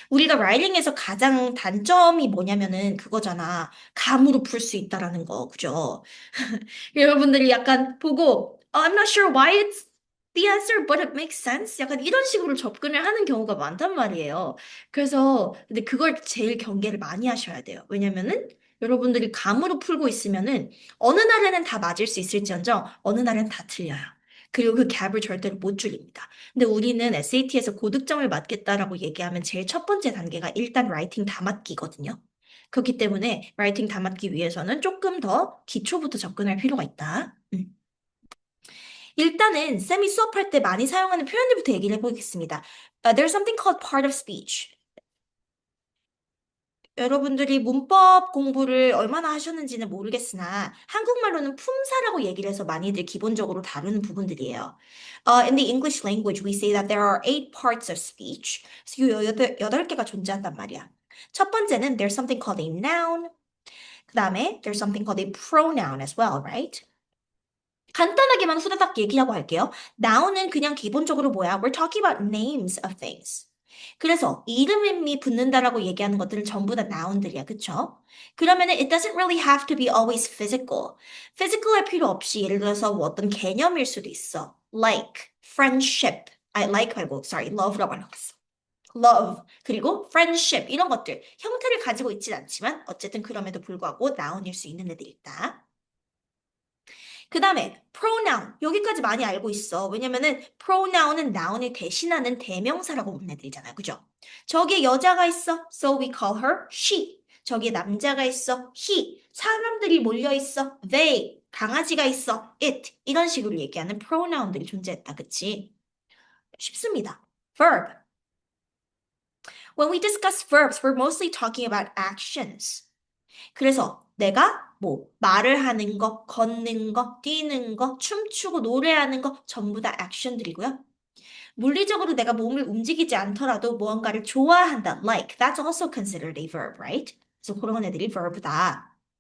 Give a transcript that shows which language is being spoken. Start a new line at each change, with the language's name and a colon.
Korean: 우리가 라이팅에서 가장 단점이 뭐냐면은 그거잖아. 감으로 풀 수 있다라는 거, 그죠? 여러분들이 약간 보고,
English: I'm not sure why it's the answer, but it makes sense.
Korean: 약간 이런 식으로 접근을 하는 경우가 많단 말이에요. 그래서, 근데 그걸 제일 경계를 많이 하셔야 돼요. 왜냐면은, 여러분들이 감으로 풀고 있으면은, 어느 날에는 다 맞을 수 있을지언정, 어느 날은 다 틀려요. 그리고 그 갭을 절대로 못 줄입니다. 근데 우리는 SAT에서 고득점을 맞겠다라고 얘기하면 제일 첫 번째 단계가 일단 라이팅 다 맞기거든요. 그렇기 때문에 라이팅 다 맞기 위해서는 조금 더 기초부터 접근할 필요가 있다. 일단은 쌤이 수업할 때 많이 사용하는 표현들부터 얘기를 해보겠습니다.
English: There's something called part of speech.
Korean: 여러분들이 문법 공부를 얼마나 하셨는지는 모르겠으나 한국말로는 품사라고 얘기를 해서 많이들 기본적으로 다루는 부분들이에요.
English: In the English language, we say that there are eight parts of speech.
Korean: 그래서 이 여덟 개가 존재한단 말이야. 첫 번째는
English: there's something called a noun.
Korean: 그 다음에
English: there's something called a pronoun as well, right?
Korean: 간단하게만 후다닥 얘기하고 할게요. noun은 그냥 기본적으로 뭐야?
English: We're talking about names of things.
Korean: 그래서 이름이 붙는다라고 얘기하는 것들은 전부 다 noun들이야. 그쵸? 그러면은
English: it doesn't really have to be always physical.
Korean: physical할 필요 없이 예를 들어서 뭐 어떤 개념일 수도 있어.
English: like, friendship. I like
Korean: 말고
English: sorry, love라고
Korean: 하려고 했어. love, 그리고 friendship 이런 것들 형태를 가지고 있진 않지만 어쨌든 그럼에도 불구하고 noun일 수 있는 애들이 있다. 그 다음에 pronoun 여기까지 많이 알고 있어. 왜냐면은 pronoun은 noun을 대신하는 대명사라고 보는 애들이잖아요. 그죠? 저기에 여자가 있어.
English: So we call her she.
Korean: 저기에 남자가 있어. he. 사람들이 몰려 있어. they. 강아지가 있어. it. 이런 식으로 얘기하는 pronoun들이 존재했다. 그치? 쉽습니다. verb.
English: When we discuss verbs, we're mostly talking about actions.
Korean: 그래서 내가 뭐 말을 하는 거, 걷는 거, 뛰는 거, 춤추고 노래하는 거 전부 다 액션들이고요. 물리적으로 내가 몸을 움직이지 않더라도 무언가를 좋아한다,
English: like, that's also considered a verb, right?
Korean: 그래서 그런 애들이 verb다.